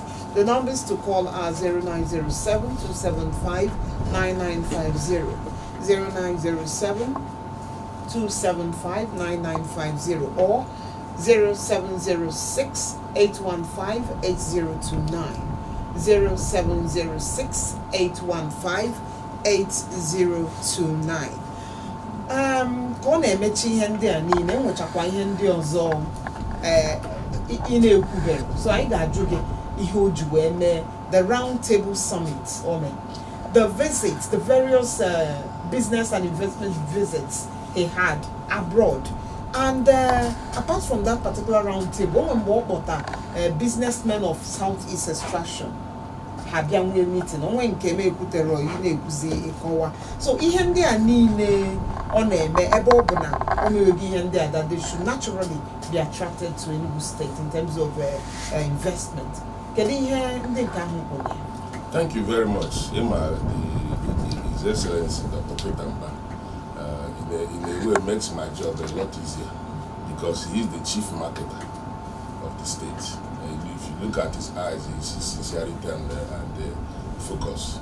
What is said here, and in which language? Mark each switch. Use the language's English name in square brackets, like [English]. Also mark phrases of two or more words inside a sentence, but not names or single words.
[English] The numbers to call are 0907 275 9950, 0907 275 9950, or 0706 815 8029, 0706 815 8029. [Igbo] Ka ọ na-emechi ihe ndị a niile, enwechakwa ihe ndị ọzọ ị na-ekwubere. So anyị ga-ajụ gị ihe o ji wee mee [English] the round table summit, the visits, the various business and investment visits he had abroad. And apart from that particular round table, businessmen of Southeast extraction had young meeting. [Igbo] So ihe ndị a niile ọ na-eme ebe ọ bụ na ọ na-egi ihe ndị a [English] that they should naturally be attracted to Enugu State in terms of investment. [Igbo] Kedu ihe ndị nke ahụ kwuru? [English] Thank you very much. His Excellency Dr. Peter Mbah, in a way makes my job a lot easier because he is the chief marketer of the state. If you look at his eyes, he sees sincerity and focus.